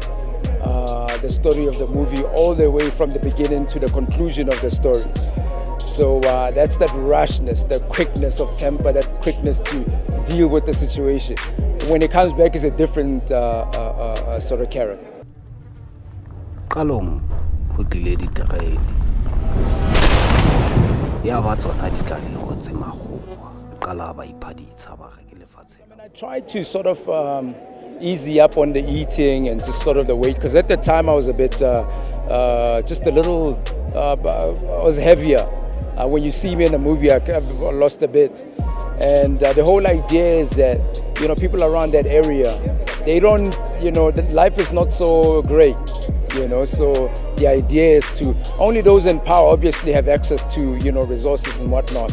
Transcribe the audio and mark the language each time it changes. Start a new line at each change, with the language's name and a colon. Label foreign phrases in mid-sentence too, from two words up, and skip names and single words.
English: The story of the movie, all the way from the beginning to the conclusion of the story. So that's that rashness, the quickness of temper, that quickness to deal with the situation. When it comes back, it's a different sort of character.
Southern Sotho: Qalong ho tlile diterene ya ba tsona di tla di rotse makgowa qala ba iphaditsa ba re ke lefatshe.
English: I tried to sort of easy up on the eating and just sort of the weight, because at the time I was a bit just a little I was heavier. When you see me in the movie, I lost a bit. And the whole idea is that, people around that area, they don't, life is not so great, so the idea is to, only those in power obviously have access to, resources and whatnot.